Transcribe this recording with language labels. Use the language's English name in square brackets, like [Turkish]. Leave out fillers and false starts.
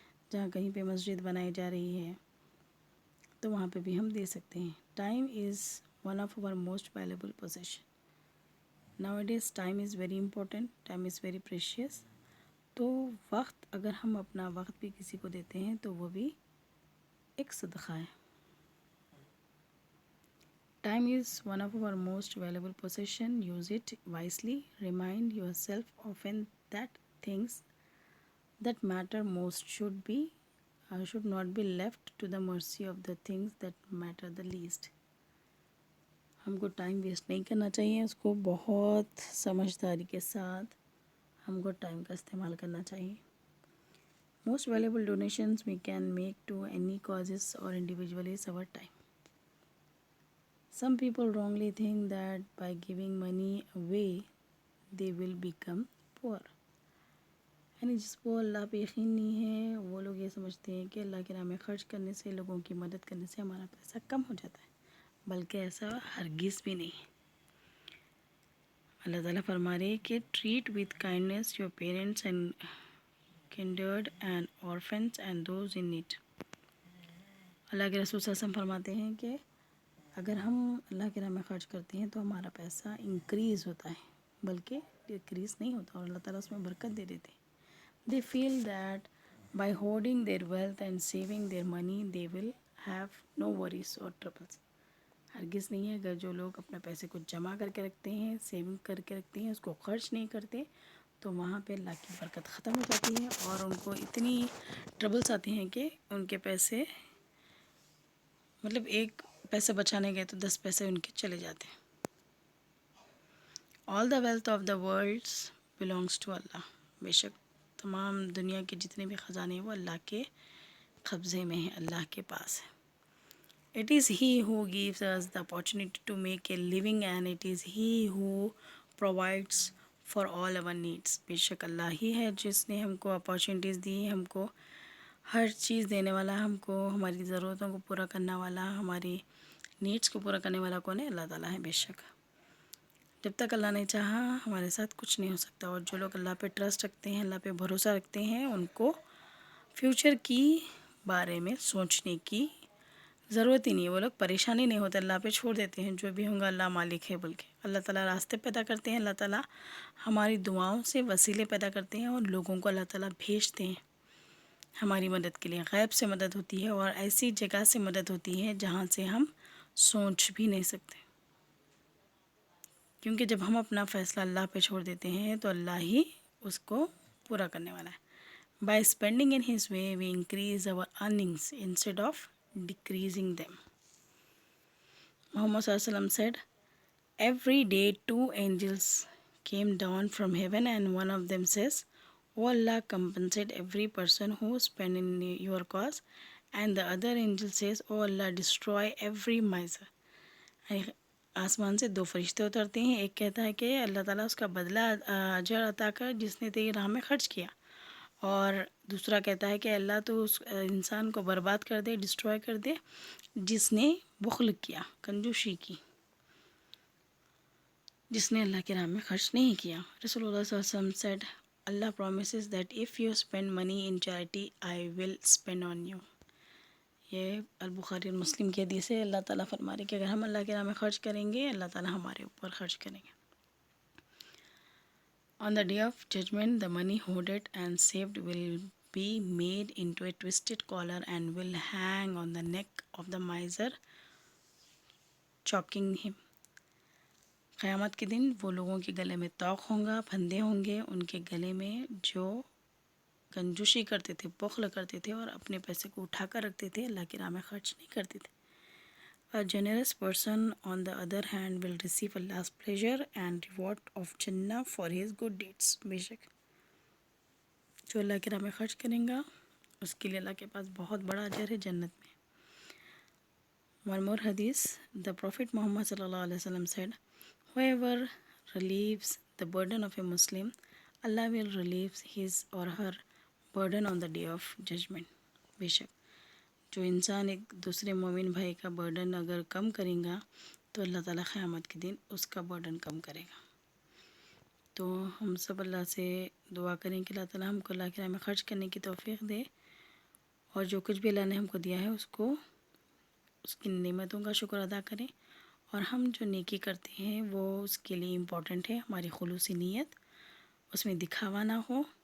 [Urdu] جہاں کہیں پہ مسجد بنائی جا رہی ہے تو وہاں پہ بھی ہم دے سکتے ہیں. [English] Time is one of our most valuable possession. Nowadays time is very important, time is very precious. [Urdu] تو وقت، اگر ہم اپنا وقت بھی کسی کو دیتے ہیں تو وہ بھی ایک صدقہ ہے. [English] Time is one of our most valuable possession. Use it wisely. Remind yourself often that things that matter most should not be left to the mercy of the things that matter the least. [Urdu] ہم کو time waste نہیں کرنا چاہیے، اس کو بہت سمجھداری کے ساتھ ہم کو ٹائم کا استعمال کرنا چاہیے. [English] Most valuable donations we can make to any causes or individually is our time. Some people wrongly think that by giving money away they will become poor. [Urdu] یعنی جس کو اللہ پہ یقین نہیں ہے وہ لوگ یہ سمجھتے ہیں کہ اللہ کے راہ میں خرچ کرنے سے، لوگوں کی مدد کرنے سے ہمارا پیسہ کم ہو جاتا ہے، بلکہ ایسا ہرگز بھی نہیں. اللہ تعالیٰ فرما رہے کہ [English] Treat with kindness your parents and kindred and orphans and those in need. [Urdu] اللہ کے رسول صلی اللہ علیہ وسلم فرماتے ہیں کہ اگر ہم اللہ کے راہ میں خرچ کرتے ہیں تو ہمارا پیسہ انکریز ہوتا ہے، بلکہ ڈکریز نہیں ہوتا، اور اللہ تعالیٰ اس میں برکت دے دیتے ہیں. [English] They feel that by hoarding their wealth and saving their money they will have no worries or troubles. [Urdu] ہرگز نہیں ہے. اگر جو لوگ اپنے پیسے کو جمع کر کے رکھتے ہیں، سیونگ کر کے رکھتے ہیں، اس کو خرچ نہیں کرتے، تو وہاں پہ اللہ کی برکت ختم ہو جاتی ہے اور ان کو اتنی ٹربلس آتی ہیں کہ ان کے پیسے، مطلب ایک پیسے بچانے گئے تو 10 پیسے ان کے چلے جاتے ہیں. [English] All the wealth of the world belongs to Allah. [Urdu] بے شک تمام دنیا کے جتنے بھی خزانے ہیں وہ اللہ کے قبضے میں ہیں، اللہ کے پاس ہے. [English] It is He who gives us the opportunity to make a living and it is He who provides for all our needs. [Urdu] بے شک اللہ ہی ہے جس نے ہم کو اپارچونیٹیز دی، ہم کو ہر چیز دینے والا، ہم کو ہماری ضرورتوں کو پورا کرنے والا، ہماری نیڈس کو پورا کرنے والا کون ہے؟ اللہ تعالیٰ ہے. بے شک جب تک اللہ نے چاہا ہمارے ساتھ کچھ نہیں ہو سکتا. اور جو لوگ اللہ پہ ٹرسٹ رکھتے ہیں، اللہ پہ بھروسہ رکھتے ہیں، ان کو فیوچر کی بارے میں سوچنے کی ضرورت ہی نہیں ہے. وہ لوگ پریشانی نہیں ہوتے، اللہ پہ چھوڑ دیتے ہیں، جو بھی ہوں گا اللہ مالک ہے بول کے. اللہ تعالیٰ راستے پیدا کرتے ہیں، اللہ تعالیٰ ہماری دعاؤں سے وسیلے پیدا کرتے ہیں اور لوگوں کو اللہ تعالیٰ بھیجتے ہیں ہماری مدد کے لیے. غیب سے مدد ہوتی ہے اور ایسی جگہ سے مدد ہوتی ہے جہاں سے ہم سوچ بھی نہیں سکتے، کیونکہ جب ہم اپنا فیصلہ اللہ پہ چھوڑ دیتے ہیں تو اللہ ہی اس کو پورا کرنے والا ہے. [English] By spending in His way, we increase our earnings instead of decreasing them. Muhammad sallallahu alaihi wasallam said, every day 2 angels came down from heaven and one of them says, "O Allah, compensate every person who spent in your cause." And the other angel says, "O Allah, destroy every miser." [Urdu] آسمان سے 2 فرشتے اترتے ہیں، ایک کہتا ہے کہ اللہ تعالیٰ اس کا بدلہ اجر عطا کر جس نے تیری راہ میں خرچ کیا، اور دوسرا کہتا ہے کہ اللہ تو اس انسان کو برباد کر دے، ڈسٹروائے کر دے جس نے بخل کیا، کنجوسی کی، جس نے اللہ کی راہ میں خرچ نہیں کیا. [English] رسول اللہ صلی اللہ علیہ وسلم said, Allah promises that if you spend money in charity, I will spend on you. [Urdu] یہ البخاری اور مسلم کی حدیث ہے. اللہ تعالیٰ فرما رہے کہ اگر ہم اللہ کے راہ میں خرچ کریں گے، اللہ تعالیٰ ہمارے اوپر خرچ کریں گے. [English] On the day of judgment, the money hoarded and saved will be made into a twisted collar and will hang on the neck of the miser, choking him. [Urdu] قیامت کے دن وہ لوگوں کے گلے میں طوق ہوں گا، پھندے ہوں گے ان کے گلے میں جو کنجوسی کرتے تھے، بخل کرتے تھے اور اپنے پیسے کو اٹھا کر رکھتے تھے، اللہ کی راہ میں خرچ نہیں کرتے تھے. [English] A generous person, on the other hand, will receive Allah's pleasure and reward of Jannah for his good deeds. [Urdu] بے شک جو اللہ کی راہ میں خرچ کریں گا اس کے لیے اللہ کے پاس بہت بڑا اجر ہے جنت میں. [English] One more hadith, the Prophet Muhammad sallallahu alaihi wasallam said, whoever relieves the burden of a Muslim, Allah will relieve his or her burden on the day of judgment. [Urdu] بے شک جو انسان ایک دوسرے مومن بھائی کا برڈن اگر کم کریں گا تو اللہ تعالیٰ قیامت کے دن اس کا برڈن کم کرے گا. تو ہم سب اللہ سے دعا کریں کہ اللہ تعالیٰ ہم کو اللہ کی راہ میں خرچ کرنے کی توفیق دے، اور جو کچھ بھی اللہ نے ہم کو دیا ہے اس کو، اس کی نعمتوں کا شکر ادا کریں، اور ہم جو نیکی کرتے ہیں وہ اس کے لیے امپورٹنٹ ہے ہماری خلوصی نیت، اس میں دکھاوا نہ ہو.